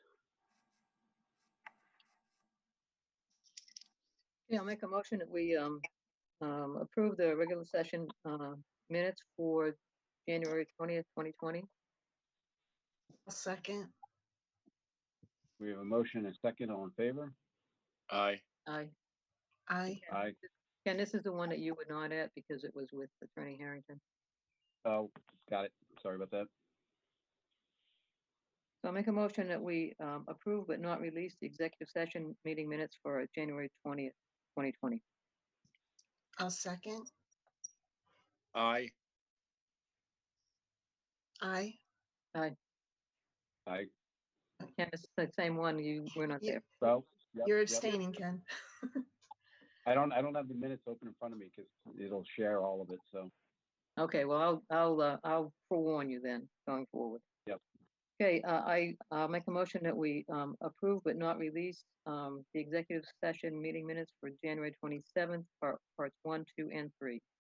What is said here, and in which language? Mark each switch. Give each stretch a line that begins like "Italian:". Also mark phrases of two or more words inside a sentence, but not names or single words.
English: Yeah, I'll make a motion that we approve the regular session minutes for January 20th, 2020. A second. We have a motion and a second. All in favor? Aye. Aye. Aye. Aye. Ken, this is the one that you were not at because it was with Attorney Harrington. Oh, got it. Sorry about that. So I'll make a motion that we approve but not release the executive session meeting minutes for January 20th, 2020. I'll second. Aye. Aye. Aye. Aye. Ken, it's the same one. You were not Yeah. there. Well, yep, You're yep. abstaining, Ken. I don't have the minutes open in front of me because it'll share all of it. So Okay, well, I'll forewarn you then going forward. Yep. Okay, I'll make a motion that we approve but not release the executive session meeting minutes for January 27th, parts 1, 2, and 3.